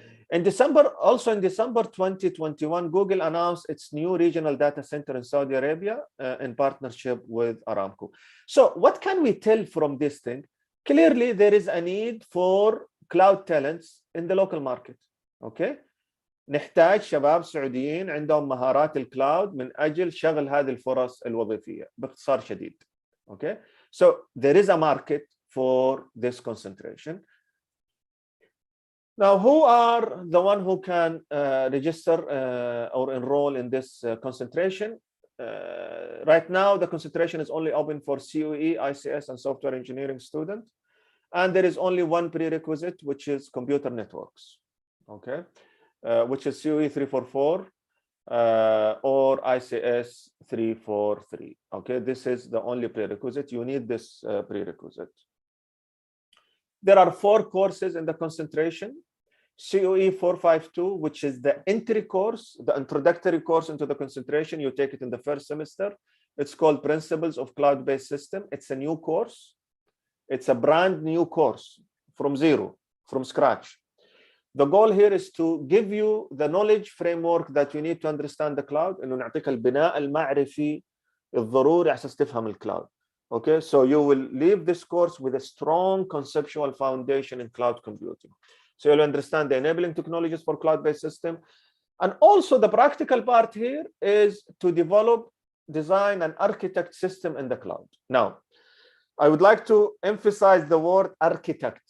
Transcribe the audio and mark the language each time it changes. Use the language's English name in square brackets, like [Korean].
[English] In December 2021, Google announced its new regional data center in Saudi Arabia in partnership with Aramco. So what can we tell from this thing? Clearly, there is a need for cloud talents in the local market. Okay. [Arabic] نحتاج شباب سعوديين عندهم مهارات الكلاود من أجل شغل هذه الفرص الوظيفية باختصار شديد. [English] Okay. So there is a market for this concentration. Now, who are the one who can register or enroll in this concentration? Right now, the concentration is only open for COE, ICS, and software engineering students. And there is only one prerequisite, which is computer networks, okay, which is COE 344 or ICS 343. Okay, this is the only prerequisite. You need this prerequisite. There are 4 courses in the concentration. COE 452, which is the entry course, the introductory course into the concentration. You take it in the first semester. It's called Principles of Cloud-Based System. It's a new course. It's a brand new course from zero, from scratch. The goal here is to give you the knowledge framework that you need to understand the cloud. [Arabic] إنه نعطيك البناء المعرفي الضروري على أساس تفهم الكلاود. [English] Okay, so you will leave this course with a strong conceptual foundation in cloud computing. So you'll understand the enabling technologies for cloud-based system. And also the practical part here is to develop, design, and architect system in the cloud. Now, I would like to emphasize the word architect.